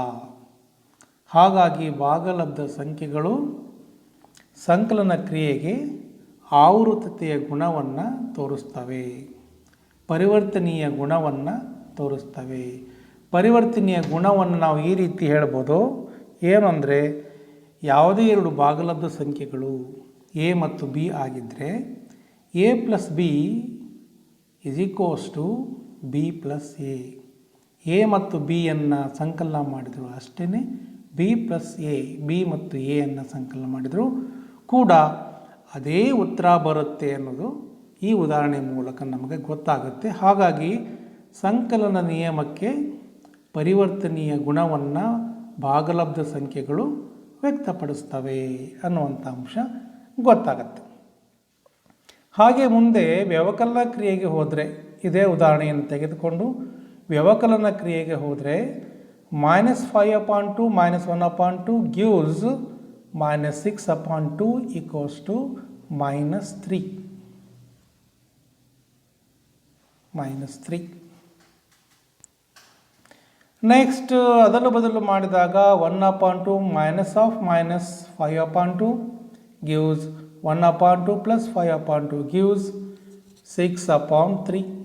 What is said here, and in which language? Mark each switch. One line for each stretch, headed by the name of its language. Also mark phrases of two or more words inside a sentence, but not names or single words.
Kannada: ಹಾಗಾಗಿ ಭಾಗಲಬ್ಧ ಸಂಖ್ಯೆಗಳು ಸಂಕಲನ ಕ್ರಿಯೆಗೆ ಆವೃತತೆಯ ಗುಣವನ್ನು ತೋರಿಸ್ತವೆ, ಪರಿವರ್ತನೀಯ ಗುಣವನ್ನು ತೋರಿಸ್ತವೆ. ಪರಿವರ್ತನೀಯ ಗುಣವನ್ನು ನಾವು ಈ ರೀತಿ ಹೇಳ್ಬೋದು, ಏನು ಅಂದರೆ ಯಾವುದೇ ಎರಡು ಭಾಗಲಬ್ಧ ಸಂಖ್ಯೆಗಳು a ಮತ್ತು b ಆಗಿದ್ದರೆ a + b = b + a. a ಮತ್ತು b ಅನ್ನು ಸಂಕಲನ ಮಾಡಿದರು ಅಷ್ಟೇ b + a, b ಮತ್ತು a ಅನ್ನು ಸಂಕಲನ ಮಾಡಿದರು ಕೂಡ ಅದೇ ಉತ್ತರ ಬರುತ್ತೆ ಅನ್ನೋದು ಈ ಉದಾಹರಣೆ ಮೂಲಕ ನಮಗೆ ಗೊತ್ತಾಗುತ್ತೆ. ಹಾಗಾಗಿ ಸಂಕಲನ ನಿಯಮಕ್ಕೆ ಪರಿವರ್ತನೀಯ ಗುಣವನ್ನು ಭಾಗಲಬ್ಧ ಸಂಖ್ಯೆಗಳು ವ್ಯಕ್ತಪಡಿಸ್ತವೆ ಅನ್ನುವಂಥ ಅಂಶ ಗೊತ್ತಾಗತ್ತೆ. ಹಾಗೆ ಮುಂದೆ ವ್ಯವಕಲನ ಕ್ರಿಯೆಗೆ ಹೋದರೆ, ಇದೇ ಉದಾಹರಣೆಯನ್ನು ತೆಗೆದುಕೊಂಡು ವ್ಯವಕಲನ ಕ್ರಿಯೆಗೆ ಹೋದರೆ -5/2 - 1/2
English: gives -6/2 equals to -3.
Kannada: ನೆಕ್ಸ್ಟ್ ಅದಲು ಬದಲು ಮಾಡಿದಾಗ 1/2 -5/2 gives 1/2 + 5/2 gives 6/3.